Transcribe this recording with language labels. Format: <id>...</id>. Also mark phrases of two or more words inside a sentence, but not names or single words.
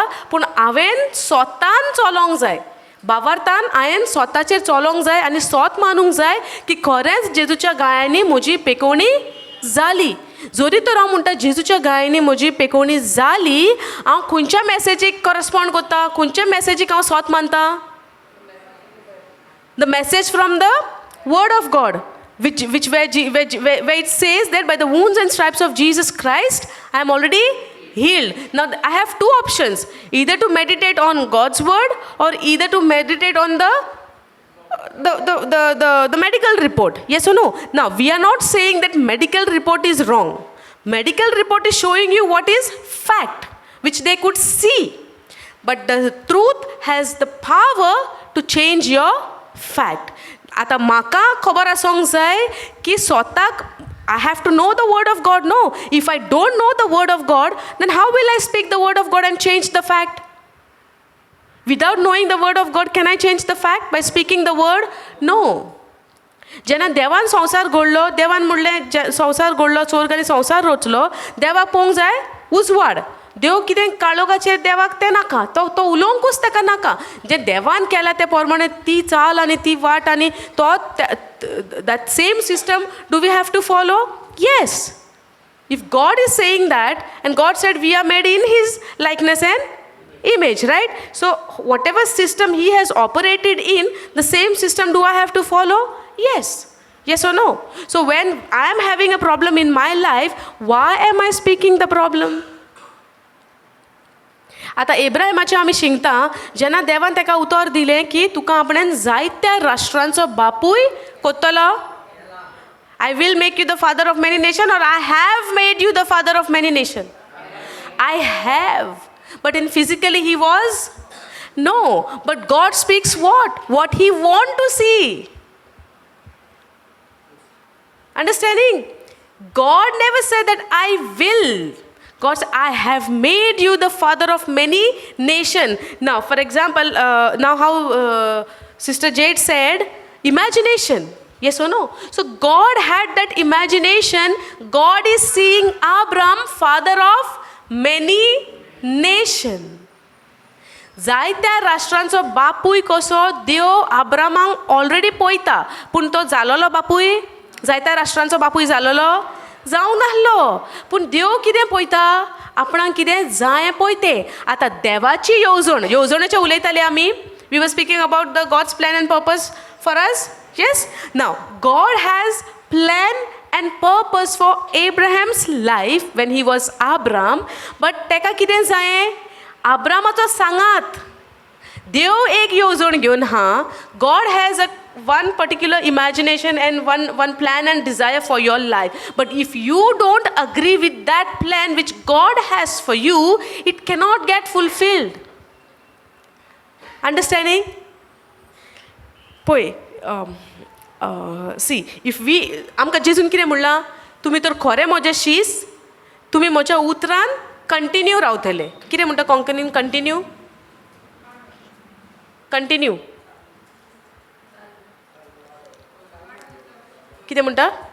<kok>पूण हांवें स्वतान चलोंक जाय, बावार्थान हांवें स्वताचेर चलोंक जाय आनी स्वत मानूंक जाय की खरेंच जेजूच्या गायांनी म्हजी पेकोवणी जाली. जरी तर हांव म्हणटा जेजूच्या गायांनी म्हजी पेकोवणी जाली, हांव खंयच्या मॅसेजीक करस्पॉन्ड करता, खंयच्या मॅसेजीक हांव स्वत मानता?</kok> <en>The message from the word of God, where it says that by the wounds and stripes of Jesus Christ I am already healed. Now I have two options, either to meditate on God's word or either to meditate on the medical report. Yes or no? Now we are not saying that medical report is wrong. Medical report is showing you what is fact, which they could see, but the truth has the power to change your fact.</en> <kok>आतां म्हाका खबर आसोंक जाय की स्वताक</kok> <en>I have to know the word of God. No, if I don't know the word of God, then how will I speak the word of God and change the fact? Without knowing the word of God, can I change the fact by speaking the word? No.</en> <kok>जेन्ना देवान संवसार घडलो, देवान म्हणलें संवसार घडलो, स्वर्ग आनी संवसार रचलो, देवाक पळोवंक जाय उजवाड. देव कितें काळोखाचेर देवाक तें नाका, तो उलोवंकूच ताका नाका. जें देवान केलां ते प्रमाणे ती चाल आनी ती वाट आनी तो</kok> <en>That same system do we have to follow? Yes. If God is saying that and God said we are made in His likeness and image, right? So whatever system he has operated in, the same system do I have to follow? Yes. Yes or no? So when I am having a problem in my life, why am I speaking the problem?</en> <kok>आतां एब्राहिमाचें आमी शिंगता, जेन्ना देवान ताका उतर दिलें की तुका आपणें जायत्या राष्ट्रांचो बापूय कोत्तलो.</kok> <en>I will make you the father of many nation, and I have made you the father of many nation. I have, but in physically he was no, but God speaks what he want to see. Understanding? God never said that I will. God said I have made you the father of many nation. Now for example, now how Sister Jade said imagination. Yes or no? So God had that imagination. God is seeing Abraham father of many नेशन.</en> <kok>जायत्या राष्ट्रांचो बापूय कसो देव अब्रामाक ऑलरेडी पळयता, पूण तो जालोलो बापूय, जायत्या राष्ट्रांचो बापूय जालोलो जावं नाहलो. पूण देव कितें पळयता, आपणाक कितें जाय पळय तें. आतां देवाची येवजणेचें उलयताले आमी.</kok> <en>We were speaking about the God's plan and purpose for us. Yes. Now God has plan and purpose for Abraham's life when he was Abram, but</en> <kok>teka कितें जायें, अब्रामाचो सांगात. देव एक येवजण घेवन हा.</kok> <en>God has one particular imagination and one plan and desire for your life, but if you don't agree with that plan which God has for you, it cannot get fulfilled. Understanding?</en> <kok>पळय,</kok> <en>See if we</en> <kok>आमकां जेजून कितें म्हणलां, तुमी तर खरें म्हजें शीस, तुमी म्हज्या उतरान कंटिन्यू रावतले. कितें म्हणटा कोंकणीन कंटिन्यू? कंटिन्यू कितें म्हणटा?</kok>